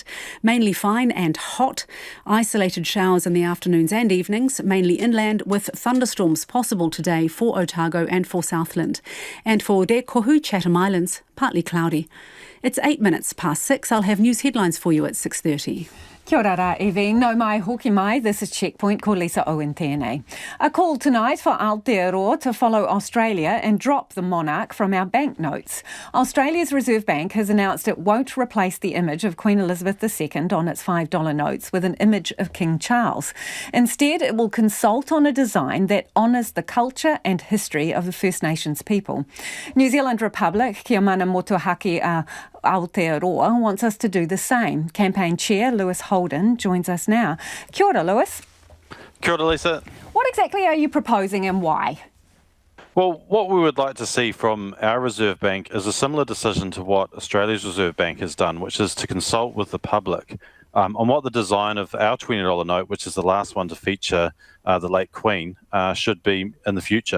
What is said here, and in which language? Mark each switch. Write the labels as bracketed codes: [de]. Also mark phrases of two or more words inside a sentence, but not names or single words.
[en] Mainly fine and hot. Isolated showers in the afternoons and evenings, mainly inland with thunderstorms possible today for Otago and for Southland. And for Te Kohu, Chatham Islands, partly cloudy. It's 8 minutes past 6. I'll have news headlines for you at 6:30. [mi] Kia ora rā, Evie. No mai, hoki mai. [en] This is Checkpoint. [mi] Ko Lisa Owen tēnei. [en] A call tonight for Aotearoa to follow Australia and drop the monarch from our banknotes. Australia's Reserve Bank has announced it won't replace the image of Queen Elizabeth II on its $5 notes with an image of King Charles. Instead, it will consult on a design that honours the culture and history of the First Nations people. New Zealand Republic, [mi] kia mana motuhake Aotearoa, [en] wants us to do the same. Campaign Chair Lewis Holden joins us now. [mi] Kia ora, Lewis. Kia ora, Lisa. [en] What exactly are you proposing and why? Well, what we would like to see from our Reserve Bank is a similar decision to what Australia's Reserve Bank has done, which is to consult with the public on what the design of our $20 note, which is the last one to feature the late Queen, should be in the future.